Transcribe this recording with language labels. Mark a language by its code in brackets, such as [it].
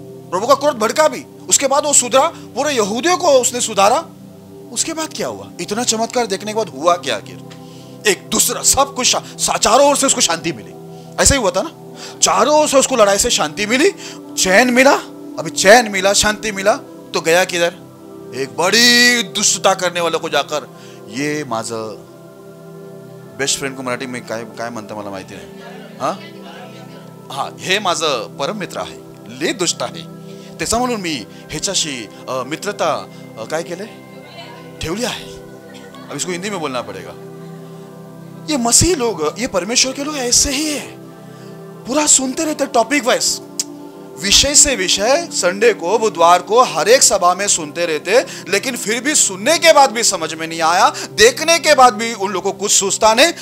[hi] प्रभु का क्रोध भड़का भी, उसके बाद वो सुधरा, पूरे यहूदियों को उसने सुधारा। उसके बाद क्या हुआ? इतना चमत्कार देखने के बाद हुआ क्या? आखिर एक दूसरा सब कुछ चारों ओर से उसको शांति मिली। ऐसा ही हुआ था ना, चारों ओर से उसको लड़ाई से शांति मिली, चैन मिला। अभी चैन मिला, शांति मिला, तो गया किधर? एक बड़ी दुष्टता करने वाले को जाकर, [mr] ये माझं बेस्ट फ्रेंड को मराठी में काय म्हणतं मला माहिती नाही, हा हे माझं परम मित्र आहे, लय दुष्ट आहे, त्याचा म्हणून मी ह्याच्याशी मित्रता काय केले, ठेवली आहे। [hi] अब इसको हिंदी में बोलना पड़ेगा। ये मसीह लोग, ये परमेश्वर के लोग ऐसे ही है, पूरा सुनते रहते टॉपिक वाइज, विषय से विषय, संडे को बुधवार को हर एक सभा में सुनते रहते, लेकिन फिर भी सुनने के बाद भी समझ में नहीं आया, देखने के बाद भी उन लोगों को कुछ सूझता नहीं।